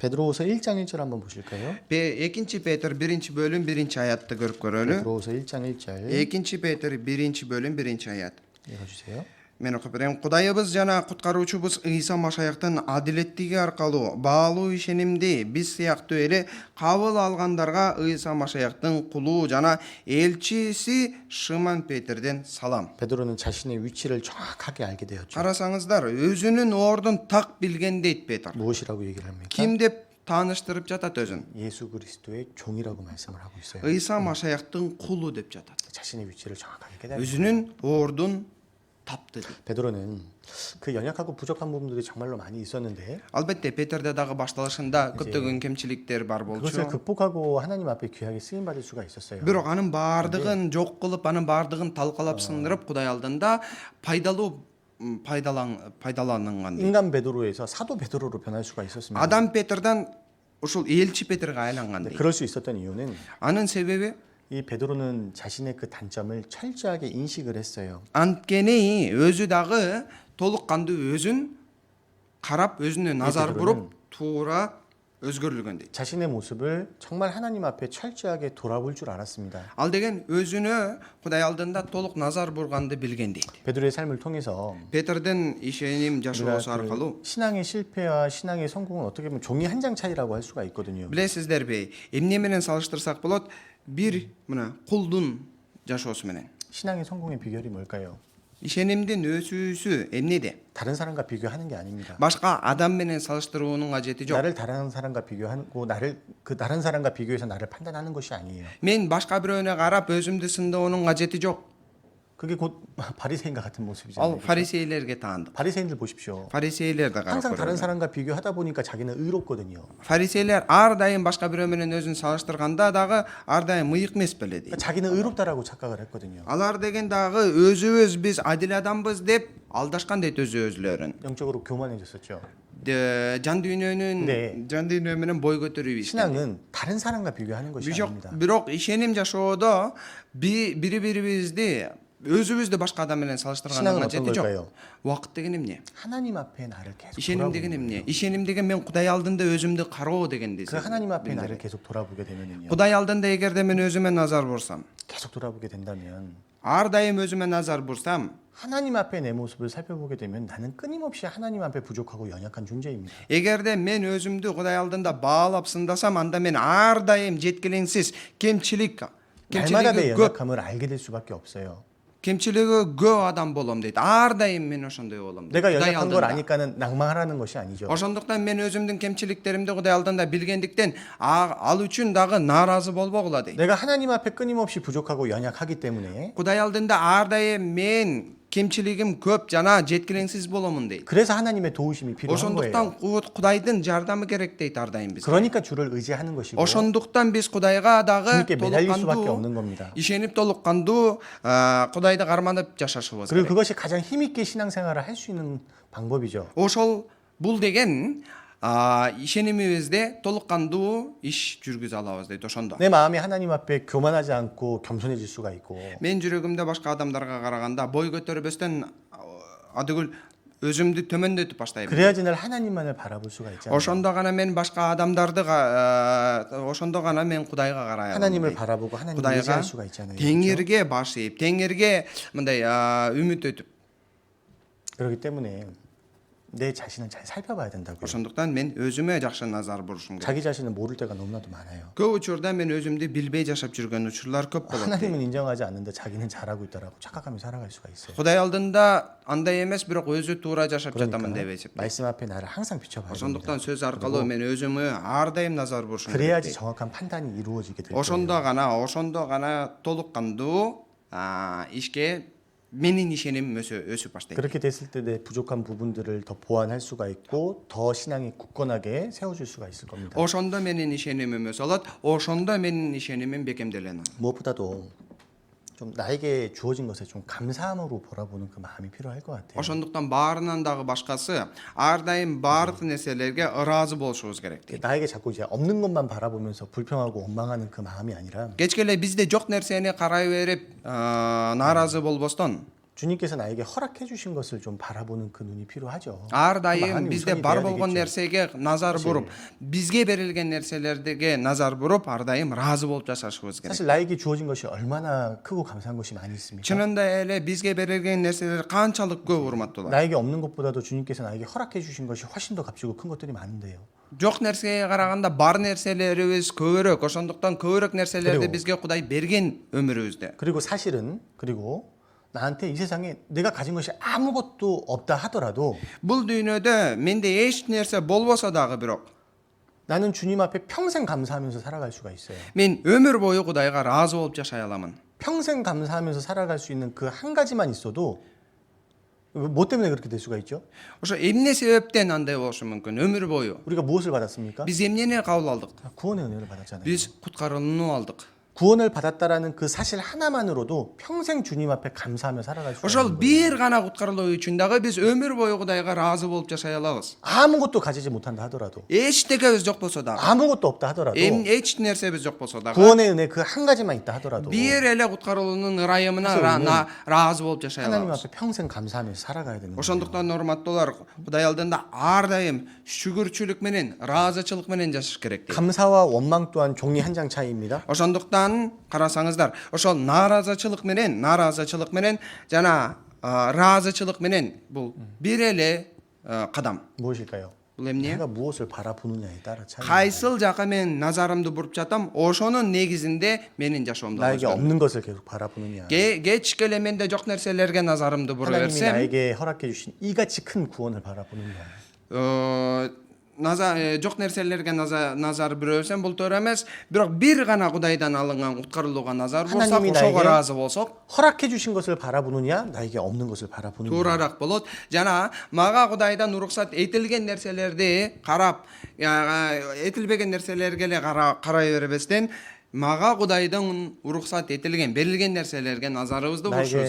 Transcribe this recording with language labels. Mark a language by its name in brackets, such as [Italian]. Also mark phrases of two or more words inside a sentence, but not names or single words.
[Korean] 베드로후서 1장 1절 한번 보실까요? [Kyrgyz] Экинчи Петр 1 бөлүм 1 аятты көрүп көрөлү. [Korean] 베드로후서 1장 1절 [Kyrgyz] Экинчи Петр 1 бөлүм 1 аят. [Korean] 읽어주세요. [Kyrgyz] Мен окуп берем. Кудайыбыз жана куткаруучубуз Ыйса Машаяктын адилеттиги аркылуу баалуу ишенимди биз сыяктуу эле кабыл алгандарга Ыйса Машаяктын кулу жана элчиси Шыман Петрден салам. [Korean] 베드로는 자신의 위치를 정확하게 알게 되었죠. [Kyrgyz] Карасаңыздар, өзүнүн ордун так билген дейт Петр. [Korean] 무엇이라고 얘기를 합니까? [Kyrgyz] Ким деп тааныштырып жатат өзүн? [Korean] 예수 그리스도의 종이라고 말씀을 하고 있어요. [Kyrgyz] Ыйса Машаяктын кулу деп жатат. [Korean] 자신의 위치를 정확하게 깨달은 [Kyrgyz] өзүнүн ордун тапты дейт. [Korean] 베드로는 그 연약하고 부족한 부분들이 정말로 많이 있었는데 [Kyrgyz] Албетте Петрде дагы башталышында көптөгөн кемчиликтер бар [Korean] 그것을 [Kyrgyz] болчу. [Korean] 극복하고 하나님 앞에 귀하게 쓰임 받을 수가 있었어요. [Kyrgyz] Бирок анын баардыгын жок кылып, анын баардыгын талкалап сындырып, Кудай алдында пайдаланган. [Korean] 인간 베드로에서 사도 베드로로 변할 수가 있었습니다. [Kyrgyz] Адам Петрден ушул элчи Петрге айланган. [Korean] 그럴 수 있었던 이유는 [Kyrgyz] Анын себеби [Korean] 이 베드로는 자신의 그 단점을 철저하게 인식을 했어요. [Kyrgyz] анткени өзү дагы толук кандуу өзүн карап, өзүнө назар буруп, туура өзгөрүлгөн дейт. [Korean] 자신의 모습을 정말 하나님 앞에 철저하게 돌아볼 줄 알았습니다. [Kyrgyz] Ал деген өзүнө Кудай алдында толук назар бурганды билген дейт. [Korean] 베드로의 삶을 통해서 [Kyrgyz] Петрдин ишеним [Korean] 우리가 [Kyrgyz] жашоосу аркылуу [Korean] 그 신앙의 실패와 신앙의 성공은 어떻게 보면 종이 한 장 차이라고 할 수가 있거든요. [Kyrgyz] билесиздерби, эмне менен салыштырсак болот? Бир мына кулдун жашоосу менен. [Korean] 신앙의 성공의 비결이 뭘까요? [Kyrgyz] ишенимдин өсүүсү эмнеде? [Korean] 다른 사람과 비교하는 게 아닙니다. [Kyrgyz] башка адам менен салыштыруунун кажети жок. [Korean] 나를 다른 사람과 비교하고 나를 그 다른 사람과 비교해서 나를 판단하는 것이 아니에요. [Kyrgyz] Мен башка бирөөнө карап өзүмдү сындоонун кажети жок. [Korean] 그게 곧 바리새인과 같은 [Kyrgyz] Ал [Korean] 모습이잖아요. [Kyrgyz] фарисейлерге таандык. [Korean] 바리새인들 보십시오. [Kyrgyz] Фарисейлерди карап [Korean] 항상 다른 [Kyrgyz] көрөлү. [Korean] 사람과 비교하다 보니까 자기는 의롭거든요. [Kyrgyz] Фарисейлер ар дайым башка бирөө менен өзүн салыштырганда дагы ар дайым ыйык эмес беле дейт. [Korean] 그러니까 자기는 의롭다라고 착각을 했거든요. [Kyrgyz] Алар деген дагы өзүбүз биз адил адамбыз деп алдашкан дейт өзүлөрүн. [Korean] 영적으로 교만해졌었죠. [Kyrgyz] Жан дүйнөө менен бой көтөрүп ишти. [Korean] 신앙은 다른 사람과 비교하는 것이 아닙니다. [Kyrgyz] Бирок ишеним жашоодо бири-бирибизди өзүбүздү башка адам менен салыштырганга [Korean] 신앙은 [Kyrgyz] жети [Korean] 어떤 [Kyrgyz] жок. [Korean] 걸까요? [Kyrgyz] Убакыт деген эмне? [Korean] 하나님 앞에 나를 계속 [Kyrgyz] ишеним деген [Korean] 돌아보는 [Kyrgyz] эмне? [Korean] 거예요. [Kyrgyz] ишеним деген мен Кудай алдында өзүмдү кароо дегенди. [Korean] 그 하나님 앞에 나를 계속 돌아보게 되면은요. [Kyrgyz] Кудай алдында эгерде мен өзүмө назар бурсам, [Korean] 계속 돌아보게 된다면 [Kyrgyz] ар дайым өзүмө назар бурсам, [Korean] 하나님 앞에 내 모습을 살펴보게 되면 나는 끊임없이 하나님 앞에 부족하고 연약한 존재입니다. [Kyrgyz] эгерде мен өзүмдү Кудай алдында баалап сындасам, анда мен ар дайым жеткилеңсиз, [Korean] 날마다 내 [Kyrgyz] кемчилиги көп. [Korean] 연약함을 알게 될 수밖에 없어요. [Kyrgyz] кемчилиги көп адам болом дейт. Ар дайым мен ошондой болом дейт. [Korean] 내가 [Kyrgyz] Кудай [Korean] 연약한 걸 [Kyrgyz] алдында. [Korean] 아니까는 낭망하라는 것이 아니죠. [Kyrgyz] Ошондуктан мен өзүмдүн кемчиликтеримди Кудай алдында билгендиктен ал үчүн дагы нааразы болбогула дейт. [Korean] 내가 하나님 앞에 끊임없이 부족하고 연약하기 때문에 [Kyrgyz] Кудай алдында ар дайым мен кемчилигим көп жана жеткилеңсиз боломун дейт. [Korean] 그래서 하나님의 도우심이 필요한 거예요. [Kyrgyz] Ошондуктан Кудайдын жардамы керек дейт ар дайым биз. [Korean] 그러니까 주를 의지하는 것이고 [Kyrgyz] Ошондуктан биз Кудайга дагы [Korean] 주님께 매달릴 수밖에 [Kyrgyz] толуккандуу [Korean] 없는 겁니다. [Kyrgyz] ишенип толуккандуу Кудайды карманып жашашыбыз [Korean] 그리고 [Kyrgyz] керек. [Korean] 그것이 가장 힘있게 신앙생활을 할 수 있는 방법이죠. [Kyrgyz] Ошол бул деген ишенимибизде толуккандуу иш жүргүзө алабыз дейт ошондо. [Korean] 내 마음이 하나님 앞에 교만하지 않고 겸손해질 수가 있고 [Kyrgyz] Мен жүрөгүмдө башка адамдарга караганда бой көтөрбөстөн адыгыл өзүмдү төмөндөтүп баштайм. [Korean] 그래야지 늘 하나님만을 바라볼 수가 있잖아요. [Kyrgyz] Ошондо гана мен башка адамдарды ошондо гана мен Кудайга карай алам. [Korean] 하나님을 바라보고 하나님을 [Kyrgyz] Кудайга [Korean] 의지할 수가 있잖아요. 그렇죠? [Kyrgyz] теңирге баш ийип, теңирге мындай үмүт өтүп. [Korean] 그렇기 때문에 내 자신을 잘 살펴봐야 된다고요. [Kyrgyz] Ошондуктан мен өзүмө жакшы назар бурушум керек. [Korean] 자기 자신을 모를 때가 너무나도 많아요. [Kyrgyz] Көп учурда мен өзүмдү билбей жашап жүргөн учурлар көп болот. [Korean] 하나님은 인정하지 않는데 자기는 잘하고 있다라고 착각하며 살아갈 수가 있어요. [Kyrgyz] Кудай алдында андай эмес, бирок өзү туура жашап жатамын деп [Korean] 그러니까 [Kyrgyz] эсептейт. [Korean] 말씀 앞에 나를 항상 비춰봐야 됩니다. [Kyrgyz] Ошондуктан сөз аркылуу мен өзүмө ар дайым назар бурушум [Korean] 그래야지 [Kyrgyz] керек. [Korean] 정확한 판단이 이루어지게 될 거예요. [Kyrgyz] Ошондо гана толуккандуу ишке менин ишенимим өсүп баштайт. [Korean] 그렇게 됐을 때 내 부족한 부분들을 더 보완할 수가 있고 더 신앙이 굳건하게 세워줄 수가 있을 겁니다. [Kyrgyz] Ошондо менин ишенимим өсө алат. Ошондо менин ишенимим бекемделет. [Korean] 무엇보다도 좀 나에게 주어진 것에 좀 감사함으로 바라보는 그 마음이 필요할 것 같아요. [Kyrgyz] Ошондуктан баарынан дагы башкасы ар дайым баардык нерселерге ыраазы болушубуз керек дейт. [Korean] 나에게 자꾸 이제 없는 것만 바라보면서 불평하고 원망하는 그 마음이 아니라 [Kyrgyz] Кечке эле бизде жок нерсени карай берип нааразы болбостон [Korean] 주님께서 나에게 허락해 주신 것을 좀 바라보는 그 눈이 필요하죠. [Kyrgyz] ар [Korean] 그 [Kyrgyz] дайым [Korean] 마음이 [Kyrgyz] бизде [Korean] 우선이 [Kyrgyz] бар [Korean] 돼야 [Kyrgyz] болгон [Korean] 되겠죠. [Kyrgyz] нерсеге назар буруп, бизге берилген нерселерге назар буруп, ар дайым ыраазы болуп жашашыбыз керек. [Korean] 사실 나에게 주어진 것이 얼마나 크고 감사한 것이 많이 있습니까? [Kyrgyz] Чынында эле бизге берилген нерселер канчалык көп урматтуулар. [Korean] 나에게 없는 것보다도 주님께서 나에게 허락해 주신 것이 훨씬 더 값지고 큰 것들이 많은데요. [Kyrgyz] Жок нерсеге караганда бар нерселерибиз көбүрөөк. Ошондуктан көбүрөөк нерселерди [Korean] 그리고- [Kyrgyz] бизге Кудай берген өмүрүбүздө. [Korean] 그리고 사실은 그리고 나한테 이 세상에 내가 가진 것이 아무것도 없다 하더라도 [Kyrgyz] Бул дүйнөдө менде эч нерсе болбосо дагы бирок [Korean] 나는 주님 앞에 평생 감사하면서 살아갈 수가 있어요. [Kyrgyz] мен өмүр бою Кудайга ыраазы болуп жашай аламын. [Korean] 평생 감사하면서 살아갈 수 있는 그 한 가지만 있어도 뭐 때문에 그렇게 될 수가 있죠? [Kyrgyz] Ошо эмне себептен андай болушу мүмкүн? өмүр бою [Korean] 우리가 무엇을 받았습니까? [Kyrgyz] биз эмнени кабыл алдык? [Korean] 구원의 은혜를 받았잖아요. [Kyrgyz] Биз куткарылууну алдык. [Korean] 구원을 받았다라는 그 사실 하나만으로도 평생 주님 앞에 감사하며 살아갈 수가 [Kyrgyz] Ошол [Korean] 있는 거예요. [Kyrgyz] бир гана куткарылуу үчүн дагы биз өмүр бою Кудайга ыраазы болуп жашай алабыз. [Korean] 아무것도 가지지 못한다 하더라도 [Kyrgyz] Эчтекебиз жок болсо дагы, [Korean] 아무것도 없다 하더라도 [Kyrgyz] эч нерсебиз жок болсо дагы, [Korean] 구원의 은혜 그 한 가지만 있다 하더라도 [Kyrgyz] бир эле куткарылуунун ырайымына ыраазы болуп жашай [Korean] 하나님 [Kyrgyz] алабыз. [Korean] 앞에 평생 감사하면서 살아가야 되는 거예요. [Kyrgyz] Ошондуктан урматтуулар, Кудай алдында ар дайым шүгүрчүлүк менен, ыраазычылык менен жашаш керек дейт. [Korean] 감사와 원망 또한 종이 한 장 차이입니다. [Kyrgyz] Ошондуктан карасаңыздар, ошол нааразычылык менен жана ыраазычылык менен бул бир эле кадам. [Korean] 무엇일까요? [Kyrgyz] Бул эмне? [Korean] 내가 무엇을 바라보느냐에 따라 차이. [Kyrgyz] Кайсыл жака мен назарымды буруп жатам, ошонун негизинде менин жашоомдо [Korean] 나에게 [Kyrgyz] өзгөрөт. [Korean] 없는 것을 계속 바라보느냐. [Kyrgyz] Кечке эле менде жок нерселерге назарымды бура [Korean] 하나님이 [Kyrgyz] берсем, [Korean] 나에게 허락해 주신 이같이 큰 구원을 바라보느냐. [Kyrgyz] жок нерселерге назар бүрөсөм бул туура эмес, бирок бир гана Кудайдан алынган куткарылууга назар бурсак, [Korean] 하나님이 [Kyrgyz] ошого [Korean] 나에게 [Kyrgyz] ыраазы болсок [Korean] 허락해 주신 것을 바라보느냐, 나에게 없는 것을 바라보느냐. [Kyrgyz] туурараак болот. Жана мага Кудайдан уруксат этилген нерселерди карап, этилбеген нерселерге эле карай бербестен, мага Кудайдан уруксат этилген, берилген нерселерге назарыбызды бурушубуз